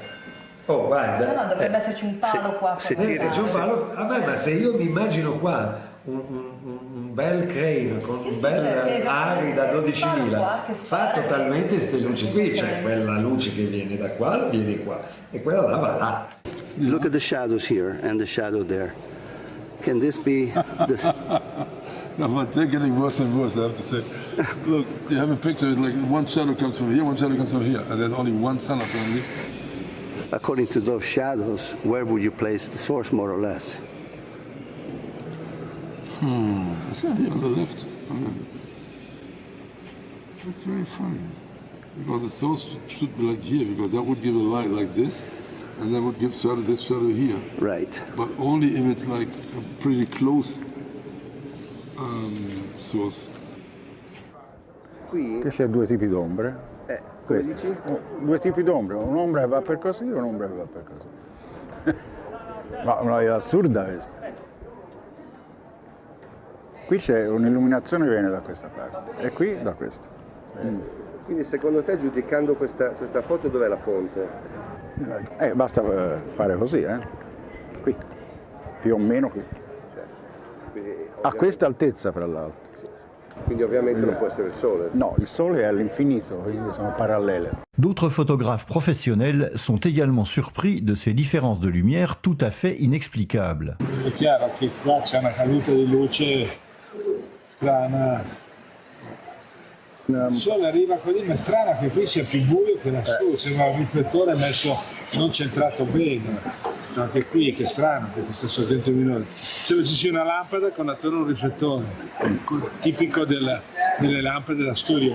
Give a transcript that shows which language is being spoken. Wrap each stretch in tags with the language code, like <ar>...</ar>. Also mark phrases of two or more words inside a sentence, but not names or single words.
<it>Oh, guarda. No, dovrebbe esserci un palo qua. Se tiri, C'è un palo, vabbè, ma se io mi immagino qua un bel crane con un bel ari da 12.000, fa totalmente queste luci qui, cioè quella luce che viene da qua viene qua e quella là va là.</it> <en>Look at the shadows here and the shadow there. Can this be this? No, but they're getting worse and worse, I have to say. Look, you have a picture, it's like one shadow comes from here, one shadow comes from here, and there's only one sun apparently. According to those shadows, where would you place the source, more or less? It's here on the left. That's very funny. Because the source should be like here, because that would give a light like this, and that would give this shadow here. Right. But only if it's like a pretty close source.</en> <it>Qui Che c'è due tipi d'ombre. come dici? Due tipi d'ombre, un'ombra che va per così e un'ombra che va per così. Ma è assurda questa. Qui c'è un'illuminazione che viene da questa parte e qui da questa. Quindi secondo te, giudicando questa foto, dov'è la fonte? Basta fare così, qui, più o meno qui. Quindi, A questa altezza, fra l'altro. quindi ovviamente non può essere il sole. No, il sole è all'infinito, quindi sono parallele.</it> <fr>D'autres photographes professionnels sont également surpris de ces différences de lumière tout à fait inexplicables.</fr> <it>È chiaro che qua c'è una caduta di luce strana. Il sole arriva così, ma è strano che qui sia più buio che lassù, sembra un riflettore messo non centrato bene. Anche qui, che strano, per questo sorgente minore. Sembra ci sia una lampada con attorno un riflettore, tipico delle lampade da studio.</it>